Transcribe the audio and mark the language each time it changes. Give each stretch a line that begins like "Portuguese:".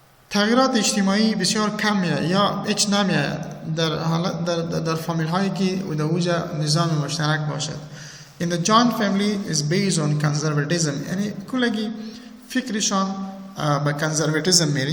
Persian: تغییرات اجتماعی بسیار کم میاد یا هیچ نمیاد در فامیل هایی که در اوج نظام مشترک باشد.
English: In the joint family is based on conservatism.
Persian: یعنی کلگی فکرشان به conservatism میره.